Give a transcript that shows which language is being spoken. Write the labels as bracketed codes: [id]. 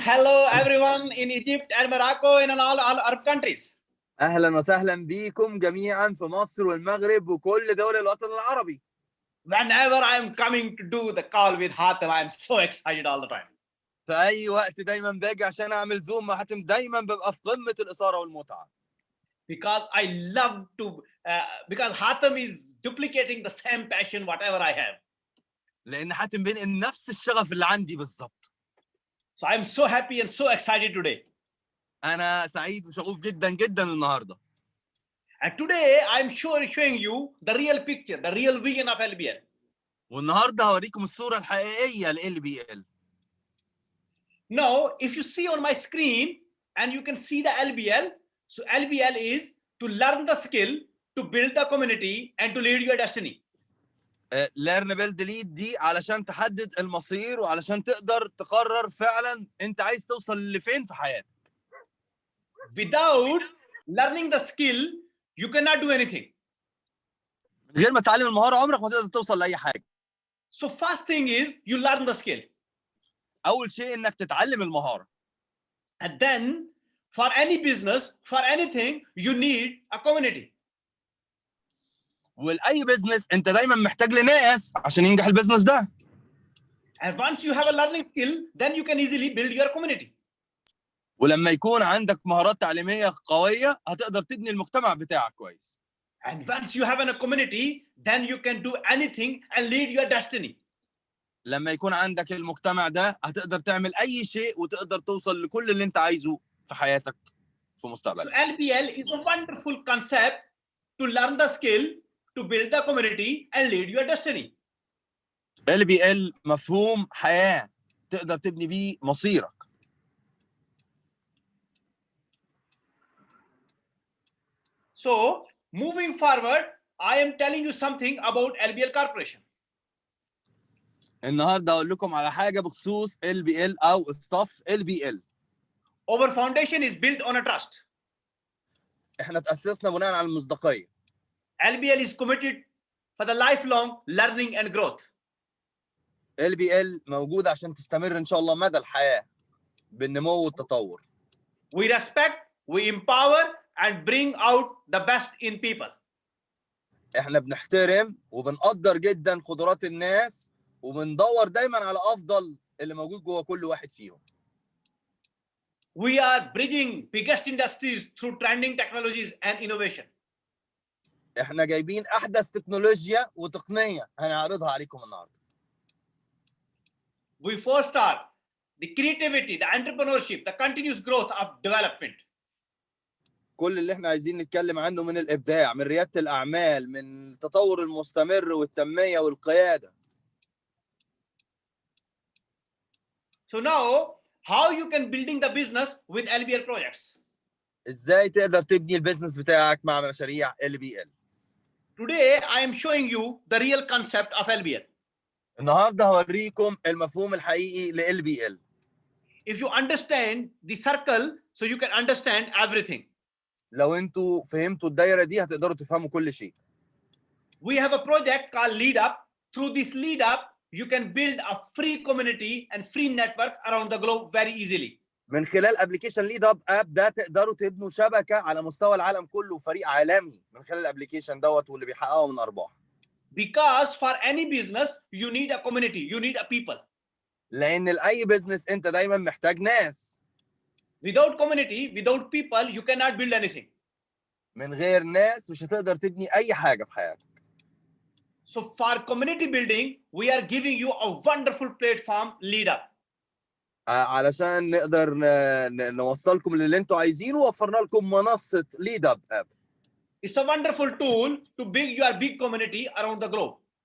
[en] Hello everyone in Egypt and Morocco and in all Arab countries. [ar] أهلا وسهلا بكم جميعا في مصر والمغرب وكل دول الوطن العربي. [en] Whenever I'm coming to do the call with Hatem, I'm so excited all the time. [ar] في أي وقت دايما باجي عشان أعمل زوم مع حاتم دايما ببقى في قمة الإثارة والمتعة. [en] Because I love to, because Hatem is duplicating the same passion whatever I have. [ar] لأن حاتم بينقل نفس الشغف اللي عندي بالظبط. [en] So I'm so happy and so excited today. [ar] أنا سعيد وشغوف جدا جدا النهاردة. [en] And today I'm showing you the real picture, the real vision of LBL. [ar] والنهارده هوريكم الصورة الحقيقية ل LBL. [en] Now, if you see on my screen and you can see the LBL, so LBL is to learn the skill, to build the community, and to lead your destiny. [ar] Learn build lead دي علشان تحدد المصير وعلشان تقدر تقرر فعلا أنت عايز توصل لفين في حياتك. [en] Without learning the skill, you cannot do anything. [ar] من غير ما تتعلم المهارة عمرك ما تقدر توصل لأي حاجة. [en] So first thing is you learn the skill. [ar] أول شيء إنك تتعلم المهارة. [en] And then for any business, for anything, you need a community. [ar] ولأي بزنس أنت دايما محتاج لناس عشان ينجح البزنس ده. [en] And once you have a learning skill, then you can easily build your community. [ar] ولما يكون عندك مهارات تعليمية قوية هتقدر تبني المجتمع بتاعك كويس. [en] And once you have a community, then you can do anything and lead your destiny. [ar] لما يكون عندك المجتمع ده هتقدر تعمل أي شيء وتقدر توصل لكل اللي أنت عايزه في حياتك في مستقبلك. [en] So LBL is a wonderful concept to learn the skill, to build the community and lead your destiny. [ar] LBL مفهوم حياة تقدر تبني بيه مصيرك. [en] So moving forward, I am telling you something about LBL Corporation. [ar] النهارده هقول لكم على حاجة بخصوص LBL أو staff LBL. [en] Our foundation is built on a trust. [ar] احنا تأسسنا بناء على المصداقية. [en] LBL is committed for the lifelong learning and growth. [ar] LBL موجود عشان تستمر إن شاء الله مدى الحياة بالنمو والتطور. [en] We respect, we empower and bring out the best in people. [ar] احنا بنحترم وبنقدر جدا قدرات الناس وبندور دايما على افضل اللي موجود جوه كل واحد فيهم. [en] We are bridging biggest industries through trending technologies and innovation. [ar] احنا جايبين احدث تكنولوجيا وتقنيه هنعرضها عليكم النهارده. [en] We foster the creativity, the entrepreneurship, the continuous growth of development. [ar] كل اللي احنا عايزين نتكلم عنه من الابداع، من رياده الاعمال، من التطور المستمر والتنميه والقياده. [en] So now, how you can building the business with LBL projects? [ar] ازاي تقدر تبني البيزنس بتاعك مع مشاريع LBL؟ [en] Today, I am showing you the real concept of LBL. [ar] النهارده هوريكم المفهوم الحقيقي ل LBL. [en] If you understand the circle, so you can understand everything. [ar] لو انتوا فهمتوا الدايره دي هتقدروا تفهموا كل شيء. [en] We have a project called Lead Up. Through this Lead Up, you can build a free community and free network around the globe very easily. [ar] من خلال ابلكيشن ليد اب ده تقدروا تبنوا شبكه على مستوى العالم كله وفريق عالمي من خلال الابلكيشن دوت واللي بيحققوا من ارباح. [en] Because for any business, you need a community, you need a people. [ar] لان لاي بزنس انت دايما محتاج ناس. [en] Without community, without people, you cannot build anything. [ar] من غير ناس مش هتقدر تبني اي حاجه في حياتك. [en] So for community building, we are giving you a wonderful platform, Lead Up. [ar] علشان نقدر نوصلكم للي انتوا عايزينه وفرنا لكم منصه ليد اب. [en] It's a wonderful tool to build your big community around the globe.